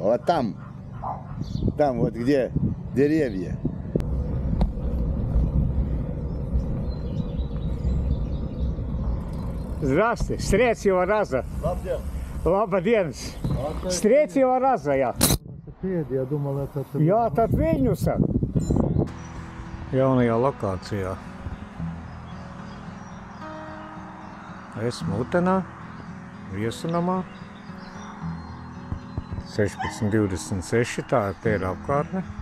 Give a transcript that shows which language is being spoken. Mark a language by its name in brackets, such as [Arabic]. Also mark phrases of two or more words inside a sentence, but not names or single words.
[Russian] А там вот где деревья. Здравствуйте. С третьего раза. Labdien. С третьего раза я. Я думал, это... [Latvian] Jā, tad Viļņusa. Jaunajā lokācijā. Esmu Utenā, viesunamā. 1626, tā ir apkārtne.